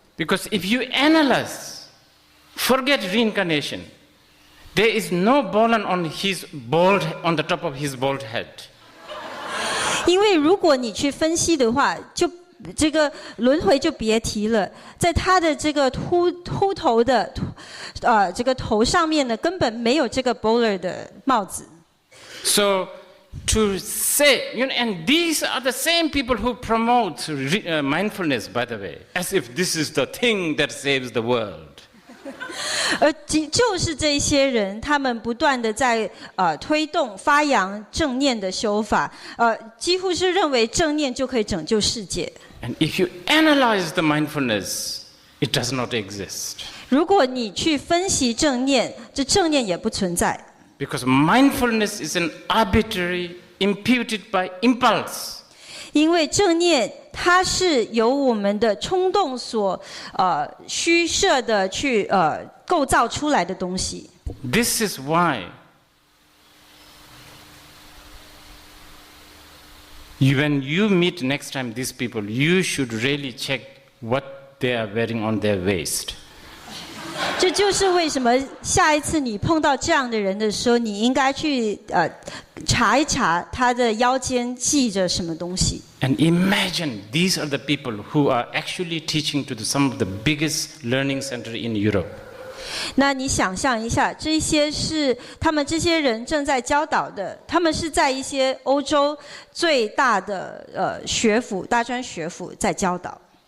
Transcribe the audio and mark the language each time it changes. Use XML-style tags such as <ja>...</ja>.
<en>Because if you analyze, forget reincarnation, there is no Bolan on the top of his bald head.</en> <zh>因为如果你去分析的话，就这个轮回就别提了，在他的这个秃头的这个头上面呢，根本没有这个 bowler 的帽子。</zh> <en>So to say, you know, and these are the same people who promote mindfulness, by the way, as if this is the thing that saves the world.</en> <zh>而就是这些人，他们不断的在推动发扬正念的修法，几乎是认为正念就可以拯救世界。</zh> <en>And if you analyze the mindfulness, it does not exist.</en> <zh>如果你去分析正念，这正念也不存在。</zh> <en>Because mindfulness is an arbitrary, imputed by impulse.</en> <zh>因为正念它是由我们的冲动所虚设的去构造出来的东西。</zh> <en>This is why when you meet next time these people, you should really check what they are wearing on their waist.</en> <zh>这就是为什么下一次你碰到这样的人的时候，你应该去查一查他的腰间系着什么东西。</zh> <en>And imagine these are the people who are actually teaching to some of the biggest learning centers in Europe.</en> <zh>那你想象一下，这些是他们这些人正在教导的，他们是在一些欧洲最大的学府、大专学府在教导。</zh>